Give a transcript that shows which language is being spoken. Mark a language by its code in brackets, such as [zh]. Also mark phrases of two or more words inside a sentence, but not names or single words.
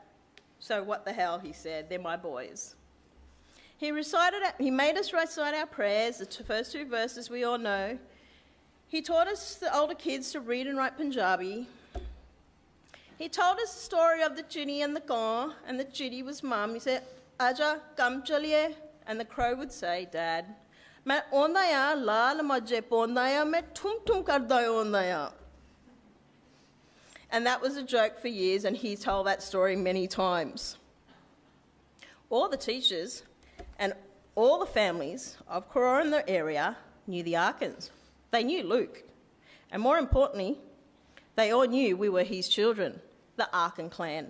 [en] So what the hell, he said, they're my boys. He made us recite our prayers, the first 2 verses we all know. He taught us, the older kids, to read and write Punjabi. He told us the story of the chitty and the gaw, and the chitty was Mum. He said, [pa] "ਆਜਾ, ਕੰਮ ਚੱਲੀਏ," [en] and the crow would say, "Dad, [pa] ਮੈਂ ਆਉਂਦਾ ਯਾ, ਲਾਲ ਮੱਝੇ ਪਾਉਂਦਾ ਯਾ, ਮੈਂ ਤੁਮ ਕਰਦਾ ਆਉਂਦਾ ਯਾ." [en] And that was a joke for years, and he told that story many times. All the teachers and all the families of Corora in the area knew the Arkans. They knew Luke. And more importantly, they all knew we were his children, the Arkan clan.